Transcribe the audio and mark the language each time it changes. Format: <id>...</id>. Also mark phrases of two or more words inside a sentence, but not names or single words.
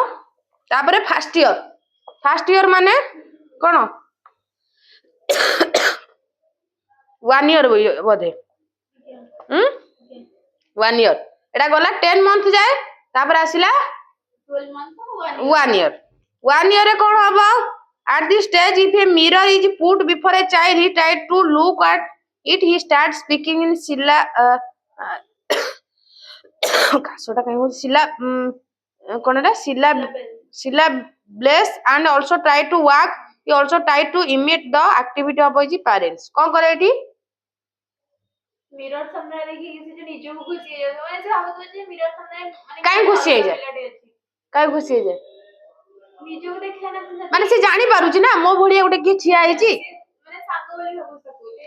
<or>ତାପରେ</or> <en>first year</en> <or>ମାନେ କଣ? 1 ଇୟର ବୋଧେ, 1 ଇୟର, ଏଟା ଗଲା 10 ମନ୍ଥ ଯାଏ, ତାପରେ ଆସିଲା</or> <en>12 month</en> <or>1 ଇୟର। 1 ଇୟର ରେ କଣ ହବ?</or> <en>At this stage, if a mirror is put before a child, he tries to look at it. He starts speaking in</en> <or>କାଶଟା କାହିଁ ହଉଛି? କଣ ଏଟା?</or> <en>syllables and also try to walk. He also try to imitate the activity of his parents.</en> <or>କଣ କରେ ଏଠି? ମିରର ସାମ୍ନାରେ ଦେଖି କିଛି ଯେ ନିଜକୁ ଖୁସି ହେଇଯାଉଥିବ, ମାନେ ସେ ଭାବୁଥିବ ଯେ ମିରର ସାମ୍ନାରେ ମାନେ କାହିଁ କିଛି ଖୁସି ଅଲଗା ହେଇଯାଏ? ପିଲାଟେ ଅଛି। କାହିଁ ଖୁସି ହେଇଯାଏ? ନିଜକୁ ଦେଖିଲା ନା ସେ ମାନେ ସେ ଜାଣିପାରୁଛି ନା ମୋ ଭଳିଆ ଗୋଟେ କିଏ ଠିଆ ହେଇଛି। ମାନେ ସାଙ୍ଗ ବୋଲି ଭାବୁଛି ତାକୁ ଯେ</or>